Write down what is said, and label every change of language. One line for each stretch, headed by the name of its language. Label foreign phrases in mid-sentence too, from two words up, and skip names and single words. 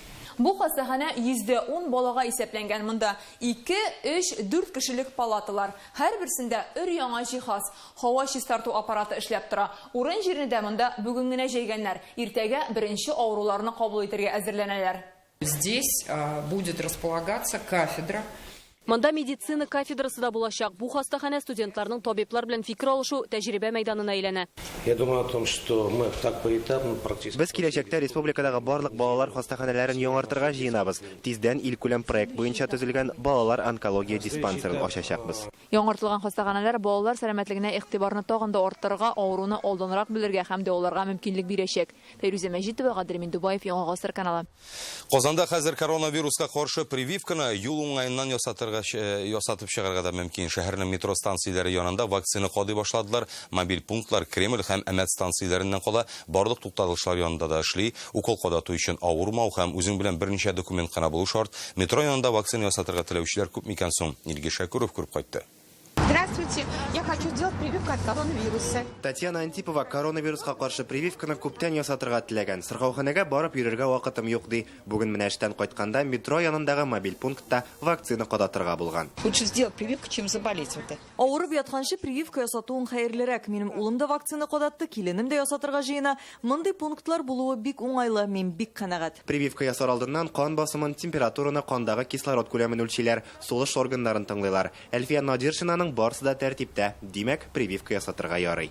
Tatar: Бу хастаханә 10 балага исәпләнгән. Монда 2, 3, 4 кешелек палаталар. Һәр берсендә өр-яңа җиһаз, һава чистарту аппараты эшләп тора. Урын җирендә монда бүген генә җәйгәннәр. Иртәгә беренче авыруларны кабул итәргә әзерләнәләр.
Russian: Здесь будет располагаться кафедра
Tatar: Монда медицина кафедрасы да булачак. Бу хастахана студентларның табиблар белән фикер алышу тәҗрибә мәйданына әйләнә.
Russian: Я думаю о том, что мы так поэтапно практически...
Tatar: Без киләчәктә республикадагы барлык балалар хастаханәләрен яңартырга җыенабыз. Тиздән илкүләм проект буенча төзелгән балалар онкология диспансерын ачачакбыз. Яңартылган хастаханәләр балалар сәламәтлегенә игътибарны тагын да арттырырга, авыруны алданрак белергә һәм дә аларга мөмкинлек бирәчәк. Фәйрүзә Мәҗитова, Гадер Миндубаев, Яңа Гасыр каналы. Казанда хәзер коронавируска каршы прививканы юл уңаеннан ясатып чыгарга да мөмкин. Шәһәрнең метро станцияләре янында вакцина кадый башладылар. Мобиль пунктлар Кремль һәм Әмәт станцияләреннән кала барлык тукталышлар янында да эшли. Укол кадату өчен авырмау һәм үзең белән берничә документ кына булу шарт. Метро янында вакцина ясатырга теләүчеләр күп микән соң? Илгиз Шәкүров күреп кайтты.
Russian: Здравствуйте, я хочу сделать прививку от коронавируса.
Tatar: Татьяна Антипова коронавирусқа каршы прививканы күптән ясатырга теләгән. Сыргауханәгә барып йөрергә вакытым юк ди. Бүген менә эштән кайтканда метро янындагы мобиль пунктта вакцина кадатырга булган.
Russian: Лучше сделать прививку, чем заболеть в это.
Tatar: Авырып ятканчы прививка ясатуың хәерлерәк. Минем улым да вакцина кадатты, киленем дә ясатырга җыена. Мондый пунктлар булуы бик уңайлы, мин бик канәгать. Прививка ясар алдыннан кан басымын, температураны, кандагы кислород күләмен үлчиләр, сулыш органнарын тыңлыйлар. Әлфия Надиршинаның барысы да тәртиптә. Димәк, прививка ясатырга ярый.